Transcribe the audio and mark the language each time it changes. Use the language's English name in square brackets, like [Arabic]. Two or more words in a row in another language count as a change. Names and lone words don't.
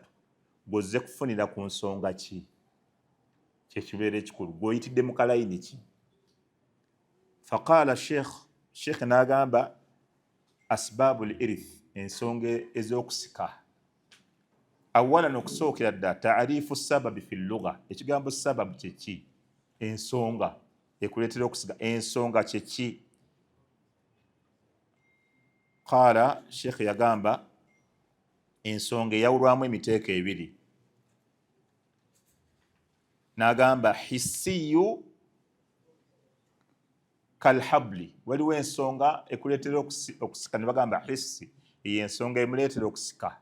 [Ganda] Gw'ozze kufunira ku nsonga ki? Kyekibeera ekikulu. Gw'oyitidde mu kalayini ki? Faqaala sheikh n'agamba [Arabic] أسباب الإرث, [Ganda] ensonga ez'okusika. [Arabic] Awalan [Ganda] okusookera ddala [Arabic] تعريف السبب في اللغة, [Ganda] ekigambo sababu kye ki? Ensonga ekuleetera okusika, ensonga kye ki? Qaala sheikh yagamba ensonga eyawulwamu emiteeko ebiri. N'agamba [Arabic] حسي كالحبل, [Ganda] waliwo ensonga ekuleetera okusika ne bagamba hissi, eyo ensonga emuleetera okusika.